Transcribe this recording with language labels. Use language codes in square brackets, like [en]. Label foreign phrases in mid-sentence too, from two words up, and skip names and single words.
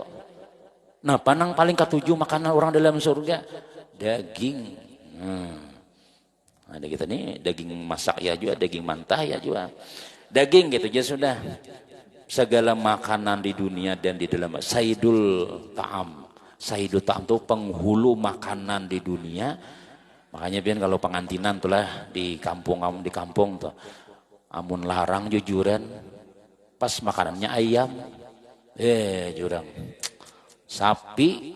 [bjn] Nah, panang paling ketujuh makanan orang dalam surga daging. Ada kita nih daging masak ya juga, daging mantah ya juga. [id] Daging gitu aja sudah. Segala makanan di dunia dan di dalam [ar] Sayyidul Ta'am. Sayyidul Ta'am [id] itu penghulu makanan di dunia. [bjn] Makanya biar kalau pengantinan tuh lah di kampung tuh. Amun larang jujuran. Pas makanannya ayam. Jurang. Sapi.